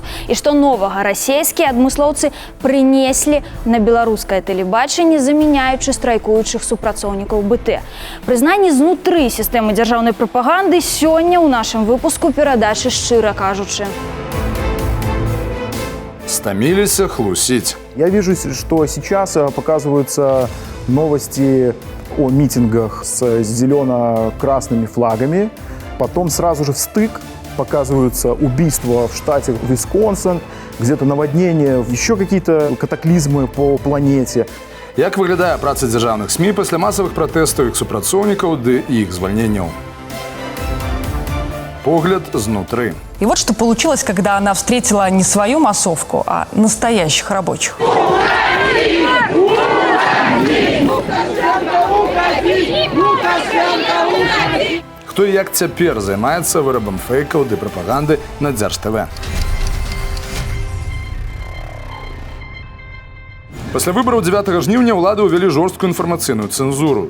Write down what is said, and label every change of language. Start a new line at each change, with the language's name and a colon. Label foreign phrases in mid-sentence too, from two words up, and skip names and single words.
Belarusian: І што новага расійскія адмыслоўцы прынеслі на беларускае тэлебачанне, замяняючы страйкуючых супрацоўнікаў БТ? Прызнанні знутры сістэмы дзяржаўнай прапаганды сёння ў нашым выпуску перадачы «Шчыра кажучы». Стаміліся хлусіць.
Russian: Я вижу, что сейчас показываются новости о митингах с зелено-красными флагами. Потом сразу же в стык показываются убийства в штате Висконсин, где-то наводнение, еще какие-то катаклизмы по планете.
Belarusian: Як выглядае праца дзяржаўных СМІ пасля масавых пратэстаў іх супрацоўнікаў ды іх звальненняў? Погляд знутры.
Russian: И вот что получилось, когда она встретила не свою массовку, а настоящих рабочих.
Belarusian: Хто і як цяпер займаецца вырабам фэйкаў ды прапаганды на Дзярж-ТВ? Пасля выбараў 9 жніўня ўлады ўвялі жорсткую інфармацыйную цэнзуру.